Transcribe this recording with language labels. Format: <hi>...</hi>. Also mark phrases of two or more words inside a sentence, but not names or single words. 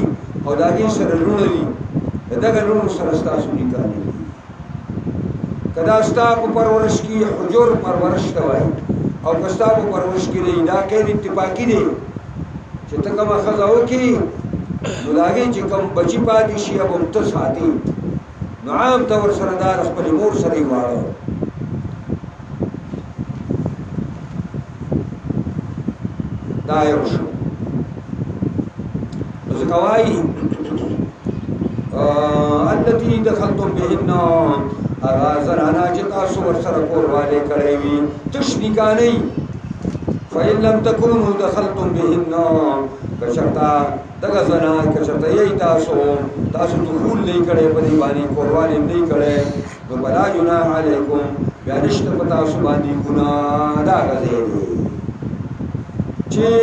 <ps>او د هغې سره لوڼه دي د دغه لوڼو سره ستاسو نکاح نه دي که دا ستا په پرورش کې حجور پرورش ته وایي او که ستا په پرورش کې دی دا قید اتفاقي دی چې ته کومه ښځه وکړي نو د هغې چې کوم بچي پاتې شي هغه هم ته ساتې نو عام ته ورسره دا د خپلې مور سره یې واړه دا یو شو نو ځکه وایي</ps> <ar>التي دخلتم بهن</ar> <ps>هغه زنانه چې تاسو ورسره کوروالی کړی وي تش نکاح نه وي</ps> <ar>فإن لم تكونوا دخلتم بهن</ar> <ps>که چېرته دغه زنان که چېرته یی تاسو دخول نه یې کړی په دې باندې کوروالی هم نه یې کړی نو</ps> <ar>فلا جناح علیکم</ar> <ps>بیا نشته په تاسو باندې ګناه دا هغه ځای دی چې</ps>